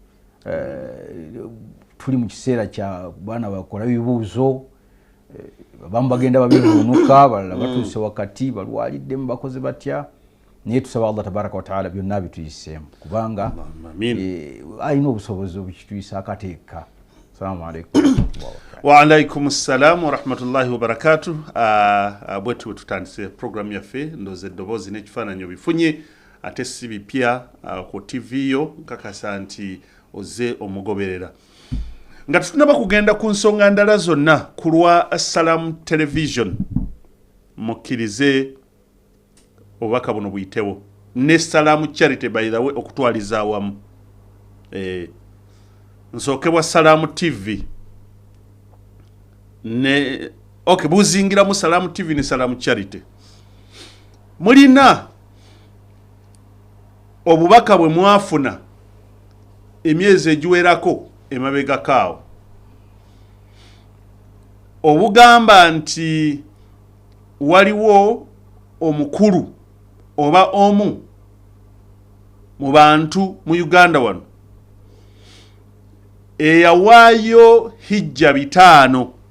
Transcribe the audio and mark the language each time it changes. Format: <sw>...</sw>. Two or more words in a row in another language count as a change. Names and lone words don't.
<lg>tuli mu kiseera kya baana bakola bibuuzo abamu bagenda babivuunuka balala batuuse wakati balwaliddemu bakoze batya naye tusaba</lg> <ar>الله تبارك وتعالى</ar> <lg>byonna bituyiseemu kubanga alina obusobozi obukituyisa akateeka.</lg> <ar>السلام عليكم وعليكم السلام ورحمة الله وبركاته.</ar> <lg>Bwetu tutandise program yaffe ndoze eddoboozi n'ekifaananyi obifunye ate si bipya ku TV yo nkakasa nti oze omugoberera nga tutunaba kugenda ku nsonga ndala zonna ku lwa Salam Television mukkirize obubaka buno buyitewo ne Salam Charity</lg> <en>by the way</en> <lg>okutwaliza awamu nsokebwa Salam TV ne buzingira mu Salam TV ne Salam Charity mulina obubaka bwe mwafuna emyezi egiwerako emabega kaawo obugamba nti waliwo omukulu oba omu mu bantu mu Uganda wano eyawaayo hijja 5</lg>